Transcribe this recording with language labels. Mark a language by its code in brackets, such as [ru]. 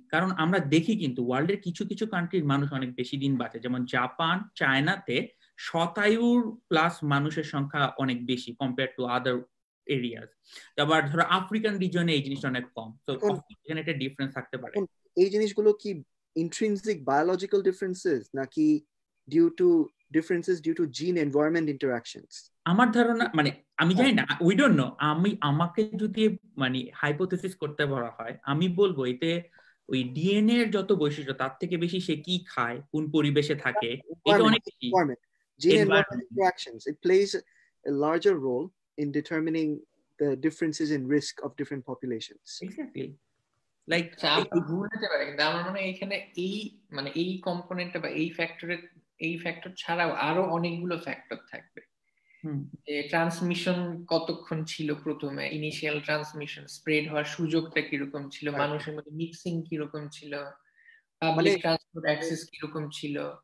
[bn] কারণ আমরা দেখি কিন্তু ওয়ার্ল্ডের কিছু কিছু কান্ট্রির মানুষ অনেক বেশি দিন বাঁচে, যেমন জাপান, চায়নাতে শতায়ুর প্লাস মানুষের সংখ্যা অনেক বেশি কম্পেয়ার টু আদার এরিয়াস। আবার ধরো আফ্রিকান রিজনে এই জিনিসটা অনেক কম, তো এখানে একটা ডিফারেন্স থাকতে পারে। এই জিনিসগুলো কি [en] intrinsic biological differences [bn] নাকি [en] due to differences due to gene environment interactions? [bn] আমার ধারণা মানে আমি জানি না, [en] We don't know. [bn] আমাকে যদি মানে হাইপোথেসিস করতে বলা হয়, আমি বলবো এতে ওই ডিএনএ এর যত বৈশিষ্ট্য তার থেকে বেশি সে কি খায়, কোন পরিবেশে থাকে, এটা অনেক বেশি। [en] Gene environment interactions, it plays a larger role in determining the differences in risk of different populations. Exactly. Like [bn] ভুল হতে পারে, কিন্তু আমার মনে হয় এখানে এই কম্পোনেন্টটা বা এই ফ্যাক্টর ছাড়াও আরো অনেকগুলো ফ্যাক্টর থাকবে। ট্রান্সমিশন কতক্ষণ ছিল, প্রথমে ইনিশিয়াল ট্রান্সমিশন, স্প্রেড হওয়ার সুযোগটা কিরকম ছিল, মানুষের মধ্যে মিক্সিং কিরকম ছিল, পাবলিক ট্রান্সপোর্ট অ্যাক্সেস কিরকম ছিল,